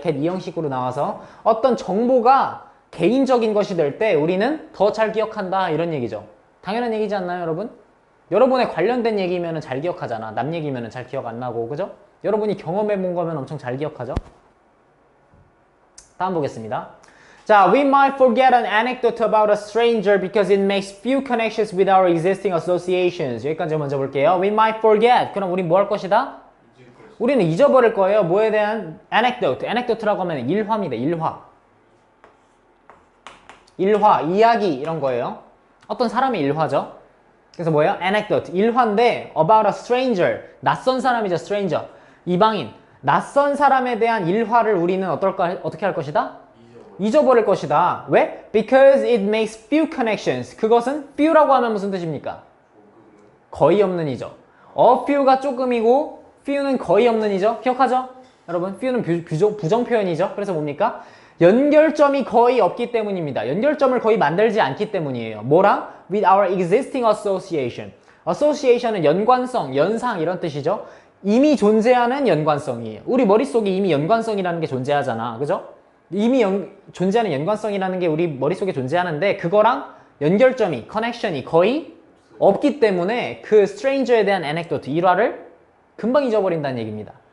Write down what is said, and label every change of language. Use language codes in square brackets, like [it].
[ko] get 이 형식으로 나와서 어떤 정보가 개인적인 것이 될 때 우리는 더 잘 기억한다 이런 얘기죠. 당연한 얘기지 않나요, 여러분? 여러분에 관련된 얘기면은 잘 기억하잖아. 남 얘기면은 잘 기억 안 나고, 그죠? 여러분이 경험해 본 거면 엄청 잘 기억하죠. 다음 보겠습니다. [en] 자, we might forget an anecdote about a stranger because it makes few connections with our existing associations. [ko] 여기까지 먼저 볼게요. [en] We might forget. [ko] 그럼 우리 뭐 할 것이다? 우리는 잊어버릴 거예요. 뭐에 대한 anecdote. anecdote라고 하면 일화입니다. 일화, 이야기 이런 거예요. 어떤 사람의 일화죠. 그래서 뭐예요? anecdote. 일화인데 [en] about a stranger. [ko] 낯선 사람이죠. stranger. 이방인. 낯선 사람에 대한 일화를 우리는 어떻게 할 것이다? 잊어버릴 것이다. 왜? [en] Because it makes few connections. [ko] 그것은 few라고 하면 무슨 뜻입니까? 거의 없는 이죠. A few가 조금이고 few는 거의 없는 이죠. 기억하죠? 여러분, few는 부정 표현이죠. 그래서 뭡니까? 연결점이 거의 없기 때문입니다. 연결점을 거의 만들지 않기 때문이에요. 뭐랑? [en] With our existing association. [ko] association은 연관성, 연상 이런 뜻이죠. 이미 존재하는 연관성이에요. 우리 머릿속에 이미 연관성이라는 게 존재하잖아. 그죠? 이미 존재하는 연관성이라는 게 우리 머릿속에 존재하는데 그거랑 연결점이, 커넥션이 거의 없기 때문에 그 stranger에 대한 anecdote, 일화를 금방 잊어버린다는 얘기입니다.